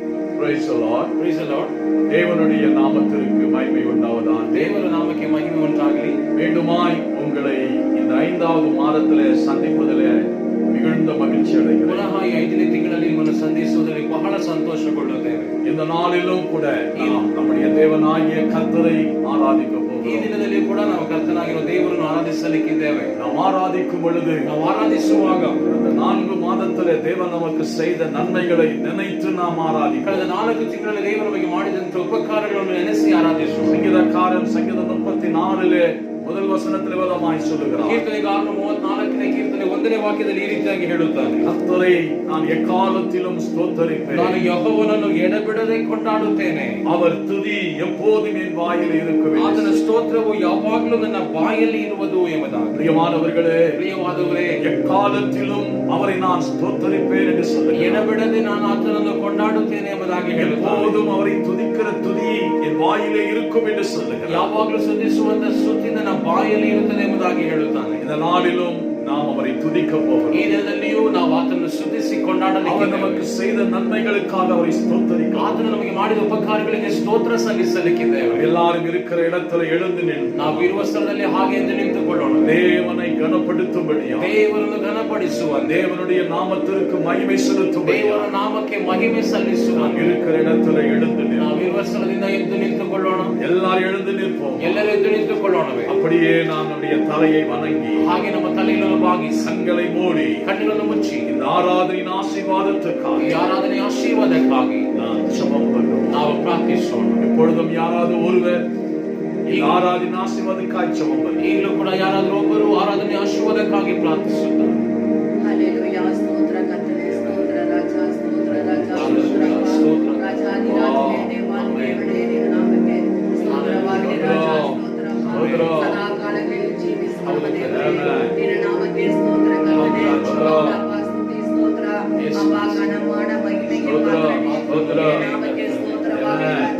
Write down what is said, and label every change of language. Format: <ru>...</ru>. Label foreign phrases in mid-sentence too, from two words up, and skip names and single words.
<en>Praise the Lord. Praise the Lord.</en> <ta>தேவனுடைய நாமத்திற்கு மகிமை உண்டாவதாக.</ta> <kn>ದೇವರ ನಾಮಕ್ಕೆ ಮಹಿಮೆ ಉಂಟಾಗಲಿ.</kn> <ta>மீண்டுமாய் உங்களை இந்த 5வது மாதத்திலே சந்திப்பதிலே மிகுந்த மகிழ்ச்சி அடைகிறேன்.</ta> <kn>ಪುನಃ ಈ 5ನೇ ತಿಂಗಳಲ್ಲಿ ನಿಮ್ಮನ್ನು ಸಂಧಿಸುವುದರಲ್ಲಿ ಬಹಳ ಸಂತೋಷಗೊಳ್ಳುತ್ತೇವೆ.</kn> <ta>இந்த நாளிலும் கூட நாம் நம்முடைய தேவனாகிய கர்த்தரை ஆராதிக்க</ta> <kn>ಈ</kn> <ta>போகிறோம்.</ta> <kn>ದಿನದಲ್ಲಿ ಕೂಡ ನಾವು ಕರ್ತನಾಗಿರುವ ದೇವರನ್ನು ಆರಾಧಿಸಲಿಕ್ಕಿದ್ದೇವೆ.</kn> <ta>நாம் ஆராதிக்கும் பொழுது</ta> <kn>ನಾವು ಆರಾಧಿಸುವಾಗ</kn> <ta>இந்த 4 மாதத்திலே தேவன் நமக்கு செய்த நன்மைகளை நினைத்து நாம் ஆராதிக்கிறோம்.</ta> <kn>ಕಳೆದ 4 ತಿಂಗಳಲ್ಲಿ ದೇವರು ನಮಗೆ ಮಾಡಿದಂತ ಉಪಕಾರಗಳನ್ನು ನೆನೆಸಿ ಆರಾಧಿಸುವ</kn> <ta>சங்கீதக்காரன் சங்கீதம் 34 முதல் வசனத்தில் விதமாய் சொல்லுகிறார்.</ta> <kn>ಕೀರ್ತನೆಗಾರನು 34ನೇ ಕೀರ್ತನೆ 1ನೇ ವಾಕ್ಯದಲ್ಲಿ ಈ ರೀತಿಯಾಗಿ ಹೇಳುತ್ತಾನೆ,</kn> <ta>கர்த்தரை நான் எக்காலத்திலும் ஸ்தோத்தரிப்பேன்.</ta> <kn>ನಾನು ಯೆಹೋವನನ್ನು ಎಡೆಬಿಡದೆ ಕೊಂಡಾಡುತ್ತೇನೆ.</kn> <ta>அவர் துதி எப்போதும் என் வாயில் இருக்கும்.</ta> <kn>ಆತನ ಸ್ತೋತ್ರವು ಯಾವಾಗಲೂ ನನ್ನ ಬಾಯಲ್ಲಿ ಇರುವುದು ಎಂಬುದಾಗಿ. ಪ್ರಿಯವಾದವರೇ,</kn> <ta>எக்காலத்திலும் அவரை நான் ஸ்தோத்தரிப்பேன் என்று சொல்லுகிறார்.</ta> <kn>ಎಡೆಬಿಡದೆ ನಾನು ಆತನನ್ನು ಕೊಂಡಾಡುತ್ತೇನೆ ಎಂಬುದಾಗಿ ಹೇಳುತ್ತಾನೆ.</kn> <ta>எப்போதும் அவரை துதிக்கிற துதி என் வாயிலே இருக்கும் என்று சொல்லுகிறார்.</ta> <kn>ಯಾವಾಗಲೂ ಸ್ತುತಿಸುವಂತ ಸ್ತುತಿ ನನ್ನ ಬಾಯಲ್ಲಿ ಇರುತ್ತದೆ ಎಂಬುದಾಗಿ ಹೇಳುತ್ತಾನೆ.</kn> <ta>இந்த நாளிலும் நாம் அவரை துதிக்க போகிறோம்.</ta> <kn>ಈ ದಿನದಲ್ಲಿಯೂ ನಾವು ಆತನನ್ನು ಸ್ತುತಿಸಿ ಕೊಂಡಾಡಲಿಕ್ಕೆ,</kn> <ta>அவர் நமக்கு செய்த நன்மைகளுக்காக அவரை ஸ்தோத்தரிக்க,</ta> <kn>ಆತನು ನಮಗೆ ಮಾಡಿದ ಉಪಕಾರಗಳಿಗೆ ಸ್ತೋತ್ರ ಸಲ್ಲಿಸಲಿಕ್ಕಿದ್ದೇವೆ.</kn> <ta>எல்லாரும் இருக்கிற இடத்துல எழுந்து நின்று</ta> <kn>ನಾವು ಇರುವ ಸ್ಥಳದಲ್ಲಿ ಹಾಗೆ ಎಂದು ನಿಂತುಕೊಳ್ಳೋಣ.</kn> <ta>தேவனை கனப்படுத்தும்படியா,</ta> <kn>ದೇವರನ್ನು ಘನಪಡಿಸುವ,</kn> <ta>தேவனுடைய நாமத்திற்கு மகிமை செலுத்தும்படியா,</ta> <kn>ದೇವರ ನಾಮಕ್ಕೆ ಮಹಿಮೆ ಸಲ್ಲಿಸುವ,</kn> <ta>இருக்கிற இடத்துல எழுந்து நின்று</ta> <kn>ನಾವು ಇರುವ ಸ್ಥಳದಿಂದ ಎದ್ದು ನಿಂತುಕೊಳ್ಳೋಣ.</kn> <ta>எல்லாரும் எழுந்து நிற்போம்.</ta> <kn>ಎಲ್ಲರೂ ಎದ್ದು ನಿಂತುಕೊಳ್ಳೋಣವೇ.</kn> <ta>அப்படியே நாம் நம்முடைய தலையை வணங்கி</ta> <kn>ಹಾಗೆ ನಮ್ಮ ತಲೆಯನ್ನು ಬಾಗಿಸಿ</kn> <ta>கண்களை மூடி</ta> <kn>ಕಣ್ಣುಗಳನ್ನು ಮುಚ್ಚಿ</kn> <ta>இந்த ஆராதனையின் ஆசீர்வாதத்துக்காக</ta> <kn>ಈ ಆರಾಧನೆಯ ಆಶೀರ್ವಾದಕ್ಕಾಗಿ</kn> <ta>நாம் ஜெபம் பண்ணுவோம்.</ta> <kn>ನಾವು ಪ್ರಾರ್ಥಿಸೋಣ.</kn> <ta>எப்பொழுதும் யாராவது ஒருவர் இந்த ஆராதனை ஆசீர்வாதத்துக்காக ஜெபம் பண்ணுவோம்.</ta> <kn>ಈಗಲೂ ಕೂಡ ಯಾರಾದರೂ ಒಬ್ಬರು ಆರಾಧನೆ ಆಶೀರ್ವಾದಕ್ಕಾಗಿ ಪ್ರಾರ್ಥಿಸುತ್ತಾರೆ. Hallelujah, ಸ್ತೋತ್ರ ಕರ್ತನೇ, ಸ್ತೋತ್ರ ರಾಜ, ಸ್ತೋತ್ರ ರಾಜ, ಸ್ತೋತ್ರ ರಾಜಾಧಿರಾಜನೇ, ದೇವಾದಿದೇವನೇ, ನಿನ್ನ ನಾಮಕ್ಕೆ ಸ್ತೋತ್ರವಾಗಲಿ ರಾಜ, ಸ್ತೋತ್ರ ಸದಾ ಕಾಲಗಳಲ್ಲಿ ಜೀವಿಸುವ ದೇವರೇ, ನಿನ್ನ ನಾಮಕ್ಕೆ ಸ್ತೋತ್ರ ಕರ್ತನೇ, ಅಪ್ಪ ಸ್ತುತಿ ಸ್ತೋತ್ರ, ಅಪ್ಪ ಗಣಮಾನ ಮಹಿಮೆಗೆ ಪಾತ್ರನೇ, ನಿನ್ನ ನಾಮಕ್ಕೆ ಸ್ತೋತ್ರವಾಗಲಿ ರಾಜ.</kn>